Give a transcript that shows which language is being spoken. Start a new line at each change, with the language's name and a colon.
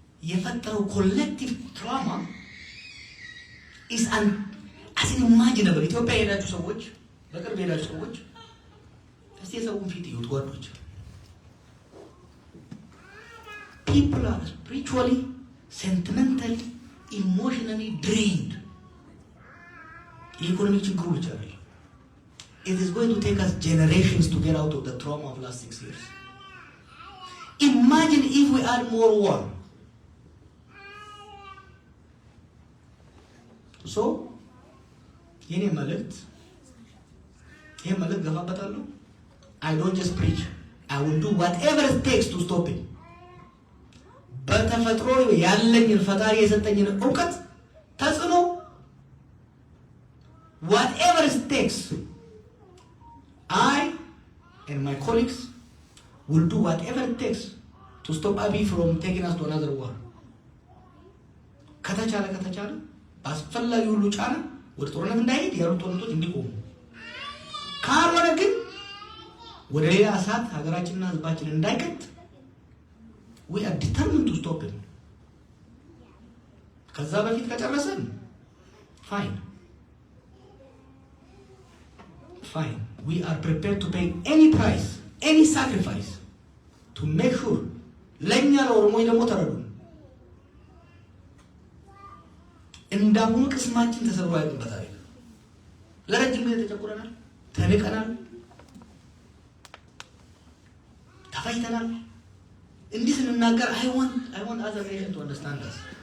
Amharic: የፈጠረው ኮሌክቲቭ ትራውማ
English: is unimaginable።
Amharic: ኢትዮጵያ የሄዳችሁ ሰዎች፣ በቅርብ የሄዳችሁ ሰዎች እስቲ የሰውን ፊት ይዩት ጓዶች።
English: People are spiritually, sentimentally, emotionally drained.
Amharic: የኢኮኖሚ ችግሩ ብቻ አይደለም።
English: It is going to take us generations to get out of the trauma of last 6 years. Imagine if we add more war.
Amharic: So, የኔ መልእክት ይሄ መልእክት ገፋበታለሁ።
English: I don't just preach. I will do whatever it takes to stop it.
Amharic: በተፈጥሮ ያለኝን ፈጣሪ የሰጠኝን ዕውቀት ተጽዕኖ
English: whatever it takes, I and my colleagues will do whatever it takes to stop Abiy from taking us to another war.
Amharic: ከተቻለ አስፈላጊ ሁሉ ጫና ወደ ጦርነት እንዳይሄድ ያሉ ጦርነቶች እንዲቆሙ፣ ካልሆነ ግን ወደ ሌላ እሳት ሀገራችንና ህዝባችን እንዳይከት
English: we are determined to stop it.
Amharic: ከዛ በፊት ከጨረሰን fine.
English: We are prepared to pay any price, any sacrifice to make sure
Amharic: ለኛ ለኦሮሞዎች ደግሞ ተረዱ። እንዳሁኑ ቅስማችን ተሰብሮ አይቀርበታል። ለረጅም ጊዜ ተጨቁረናል፣ ተንቀናል፣ ተፋይተናል። እንዲህ ስንናገር
English: I want other nations to understand us.